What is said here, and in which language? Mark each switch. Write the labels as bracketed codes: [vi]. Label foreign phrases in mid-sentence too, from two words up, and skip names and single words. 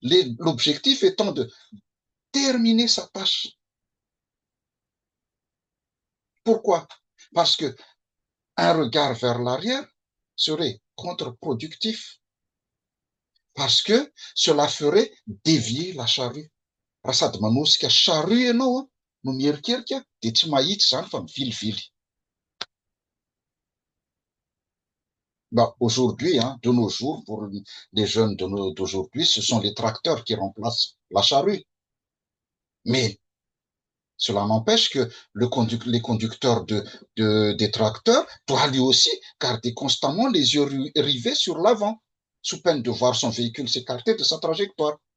[fr] L'objectif étant de terminer sa tâche. Pourquoi? Parce que un regard vers l'arrière serait contre-productif, parce que cela ferait dévier la charrue. [mg] Raha sady manosika charrue ianao no mierikerika dia tsy mahitsy zany fa mivilivily. [fr] Bah, aujourd'hui, hein, de nos jours, pour les jeunes d'aujourd'hui, ce sont les tracteurs qui remplacent la charrue. Mais cela n'empêche que les conducteurs des tracteurs doivent lui aussi garder constamment les yeux rivés sur l'avant, sous peine de voir son véhicule s'écarter de sa trajectoire.